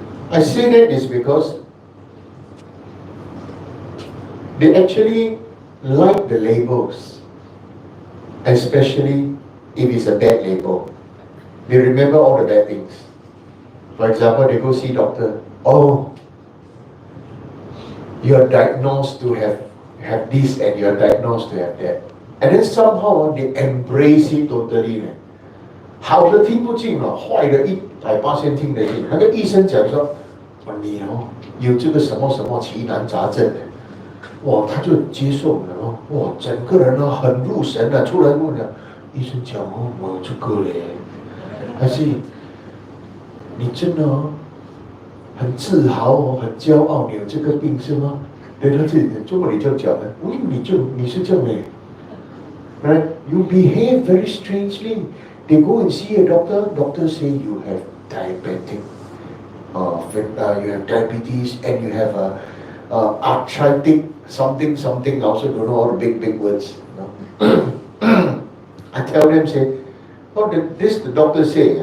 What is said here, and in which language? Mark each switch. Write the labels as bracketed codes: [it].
[en] I say that is because they actually like the labels, especially if it's a bad label. They remember all the bad things. For example, they go see doctor. Oh, you're diagnosed to have this and you're diagnosed to have that. And then somehow they embrace it totally. [zh] 好的听不进了，坏的100%听得进。那个医生讲说，哇，你有这个什么什么奇难杂症，哇，他就接受了哇，整个人很入神了，出来问了，医生讲我有这个嘞，还是你真的很自豪很骄傲，你有这个病是吗？对，他自己中国里就讲了，你是这样的 ，right? [en] You behave very strangely. They go and see a doctor. Doctor say you have diabetic, you have diabetes, and you have arthritic something. I also don't know all the big words. I tell them say, oh, this the doctor say.